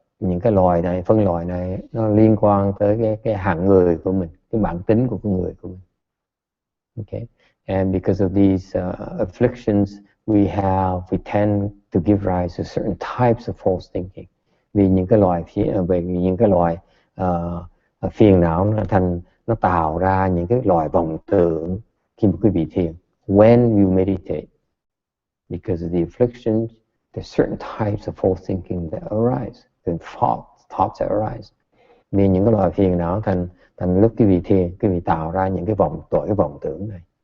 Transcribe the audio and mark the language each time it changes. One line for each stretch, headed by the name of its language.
Vietnamese: Những cái loại này, phân loại này nó liên quan tới cái hạng người của mình, cái bản tính của con người của mình.
English: Okay, and because of these afflictions, we tend to give rise to certain types of false thinking.
Vietnamese: Vì những cái loại phiền não nó tạo ra những cái loại vọng tưởng khi mà quý vị thiền.
English: When you meditate, because of the afflictions, there's certain types of false thinking that arise. And thoughts that arise.
Vietnamese: Vì những cái loại phiền não thành lúc quý vị thiền, quý vị tạo ra những cái vọng tưởng này.